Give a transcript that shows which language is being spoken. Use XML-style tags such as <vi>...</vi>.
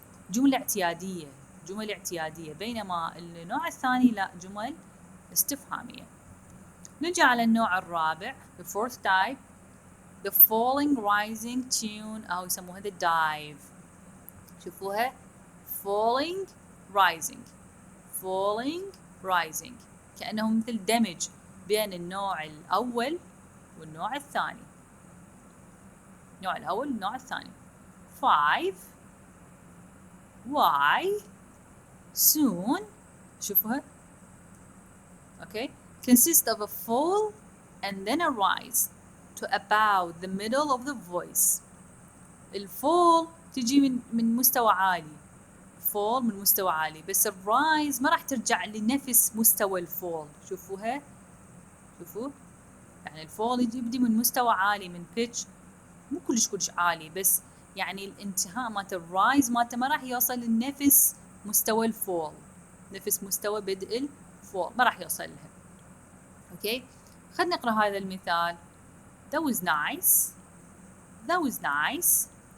<ar>جملة اعتيادية، جمل اعتيادية، بينما النوع الثاني لا، جمل استفهامية. نجي على النوع الرابع the fourth type the falling rising tune أو يسموها the dive. شوفوها falling rising falling rising، كأنه مثل دمج بين النوع الأول والنوع الثاني. النوع الأول والنوع الثاني. 5 why soon، شوفوها.</ar> <en>okay consist of a fall and then a rise to about the middle of the voice.</en> <ar>الفول تجي من مستوى عالي، فول من مستوى عالي، بس الرايز ما راح ترجع لنفس مستوى الفول. شوفوها، شوفوا يعني الفول يبدي من مستوى عالي، من بيتش مو كلش عالي، بس يعني الانتهاء مالت الرايز مالته ما راح يوصل لنفس مستوى الفول، نفس مستوى بدء الفول ما راح يوصل لها. اوكي، خلينا نقرا هذا المثال.</ar> <en>that was nice that was nice.</en>